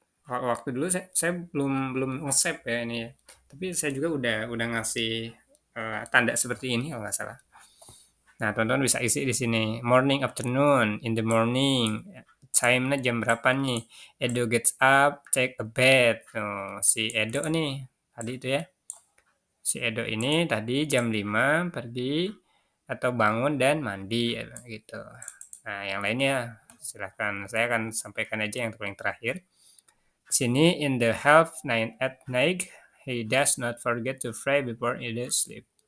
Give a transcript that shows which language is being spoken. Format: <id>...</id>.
<id>Waktu dulu saya belum belum nge-save ya ini ya. Tapi saya juga udah ngasih tanda seperti ini kalau nggak salah. Nah, teman-teman bisa isi di sini.</id> <en>Morning, afternoon, in the morning.</en> <id>Time-nya jam berapa nih?</id> <en>Edo gets up, take a bath.</en> <id>Oh, si Edo nih, tadi itu ya. Si Edo ini tadi jam 5 pergi atau bangun dan mandi gitu. Nah, yang lainnya silahkan. Saya akan sampaikan aja yang paling terakhir.</id> <en>Sini in the half nine at night, he does not forget to pray before he does sleep.</en>